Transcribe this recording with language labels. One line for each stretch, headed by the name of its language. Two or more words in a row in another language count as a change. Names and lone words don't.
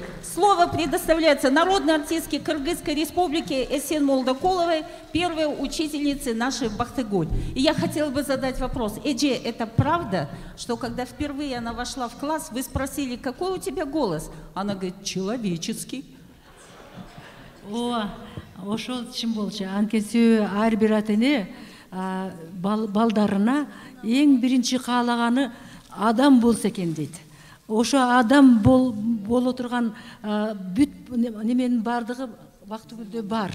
Russian: Слово предоставляется народной артистке Кыргызской республики Эсен Молдокуловой, первой учительнице нашей Бахтыгуль. И я хотела бы задать вопрос. Эдже, это правда, что когда впервые она вошла в класс, вы спросили, какой у тебя голос? Она говорит, человеческий.
Kyrgyz: Ошол чын болчу. Анткени ар бир ата-эне балдарына эң биринчи каалаганы адам болсо экен дейт. Ошо адам боло турган бүт неменин бардыгы Бактыгүлдө бар.